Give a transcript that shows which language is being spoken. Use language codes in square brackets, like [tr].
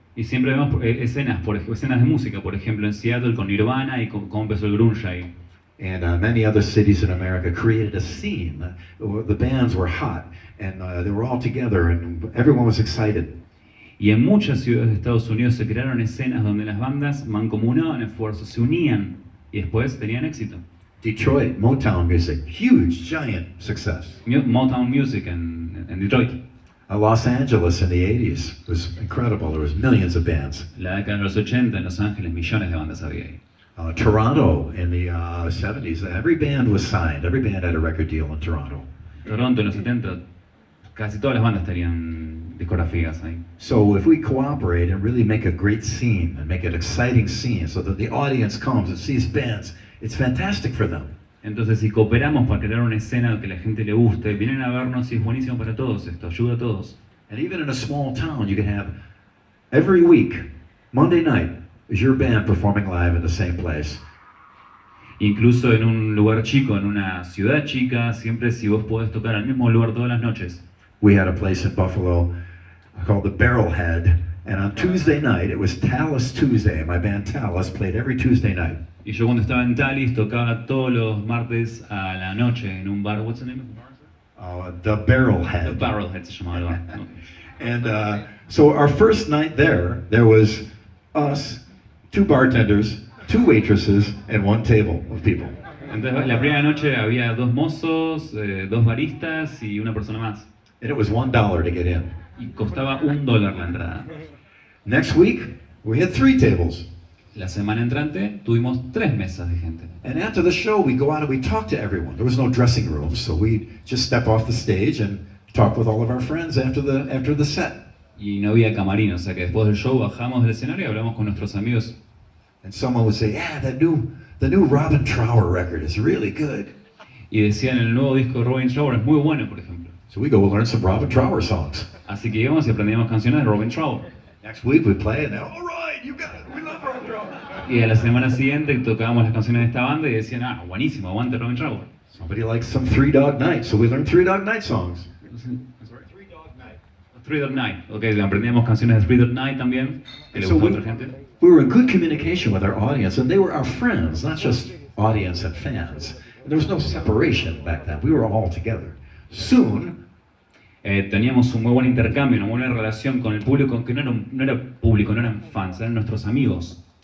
[es] Y siempre vemos escenas de música, por ejemplo en Seattle con Nirvana y cómo empezó el grunge ahí. [en] And many other cities in America created a scene. The bands were hot, and they were all together, and everyone was excited. [es] Y en muchas ciudades de Estados Unidos se crearon escenas donde las bandas mancomunaban esfuerzos, se unían y después tenían éxito. [en] Detroit, Motown music, huge, giant success. [es] Motown Music en Detroit. [en] Los Angeles in the 80s was incredible. There was millions of bands. [es] La década de los 80 en Los Ángeles, millones de bandas había ahí. [en] Toronto in the 70s, every band was signed. Every band had a record deal in Toronto. [es] Toronto en los 70, casi todas las bandas tenían discografías ahí. [en] So if we cooperate and really make a great scene and make an exciting scene so that the audience comes and sees bands, it's fantastic for them. [es] Entonces si cooperamos para crear una escena que la gente le guste, vienen a vernos y es buenísimo para todos esto, ayuda a todos. [en] And even in a small town, you can have every week, Monday night, is your band performing live in the same place. [es] Incluso en un lugar chico, en una ciudad chica, siempre si vos podés tocar al mismo lugar todas las noches. [en] We had a place in Buffalo called the Barrelhead, and on Tuesday night, it was Talus Tuesday. My band Talus played every Tuesday night. [es] Y yo cuando estaba en Talis tocaba todos los martes a la noche en un bar. [en] What's the name? The Barrelhead. [es] The Barrelhead se llamaba el bar. [en] And so our first night there was us, 2 bartenders, 2 waitresses, and 1 table of people. [es] Entonces la primera noche había 2 mozos, 2 baristas y una persona más. [en] And it was $1 to get in. [es] Y costaba $1 la entrada. [en] Next week, we had 3 tables. [es] La semana entrante tuvimos 3 mesas de gente. [en] And after the show, we go out and we talk to everyone. There was no dressing room, so we just step off the stage and talk with all of our friends after the set. [es] Y no había camarín, o sea que después del show bajamos del escenario y hablamos con nuestros amigos. [en] And someone would say, "Yeah, the new Robin Trower record is really good." [es] Y decían el nuevo disco de Robin Trower es muy bueno, por ejemplo. [en] So we go learn some Robin Trower songs. [es] Así que íbamos y aprendíamos canciones de Robin Trower. [en] Next week we play and they're, "All right, you got it. We love Robin Trower." [es] Y a la semana siguiente tocábamos las canciones de esta banda y decían, buenísimo, aguante Robin Trower. [en] Somebody likes some Three Dog Night, so we learned Three Dog Night songs. [es] Three Dot Night, ok, aprendíamos canciones de Three Dot Night también, que le [en] So [es] gustó a otra gente. [en] we were in good communication with our audience, and they were our friends, not just audience and fans. There was no separation back then. We were all together. Soon, [es] Teníamos un muy buen intercambio, una buena relación con el público, que no era público, no eran fans, eran nuestros amigos.